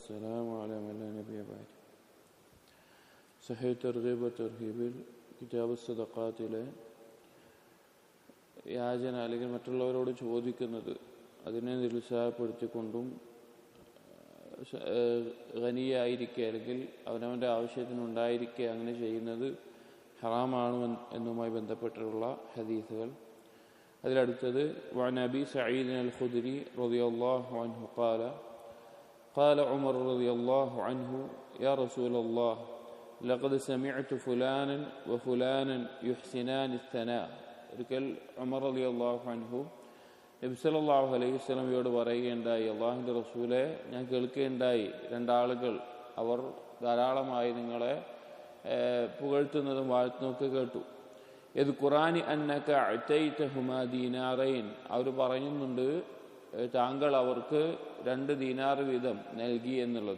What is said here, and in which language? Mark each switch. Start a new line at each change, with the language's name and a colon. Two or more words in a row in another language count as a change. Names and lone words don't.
Arabic: والسلام على من لا نبي بعد.
Malayalam: സഹീഹ് തർഗീബ് തർഹീബിൽ കിതാബ് സദഖാത്തിലെ യാചന അല്ലെങ്കിൽ മറ്റുള്ളവരോട് ചോദിക്കുന്നത് അതിനെ നിരുത്സാഹപ്പെടുത്തിക്കൊണ്ടും ഖനിയായിരിക്കെ അല്ലെങ്കിൽ അവനവൻ്റെ ആവശ്യത്തിനുണ്ടായിരിക്കെ അങ്ങനെ ചെയ്യുന്നത് ഹറാമാണ് എന്നുമായി ബന്ധപ്പെട്ടിട്ടുള്ള ഹദീസുകൾ.
Arabic: അതിലടുത്തത് وعن أبي سعيد الخدري رضي الله عنه قال عمر رضي الله عنه يا رسول الله لقد سمعت فلانا وفلانا يحسنان الثناء.
Malayalam: ഒരിക്കൽ ഉമർ
Arabic: رضي الله عنه
Malayalam: നബി
Arabic: صلى الله عليه وسلم
Malayalam: പറയുകയുണ്ടായി, അല്ലാഹുവിൻ്റെ റസൂലെ, ഞാൻ കേൾക്കുകയുണ്ടായി, രണ്ടാളുകൾ അവർ ധാരാളമായി നിങ്ങളെ പുകഴ്ത്തുന്നതും വാഴ്ത്തുന്നതൊക്കെ കേട്ടു. ഇത് ഖുർആനി
Arabic: أنك أعطيتهما دينارين,
Malayalam: അവർ പറയുന്നുണ്ട് താങ്കൾ അവർക്ക് 2 ദീനാർ വീതം നൽകി എന്നുള്ളത്.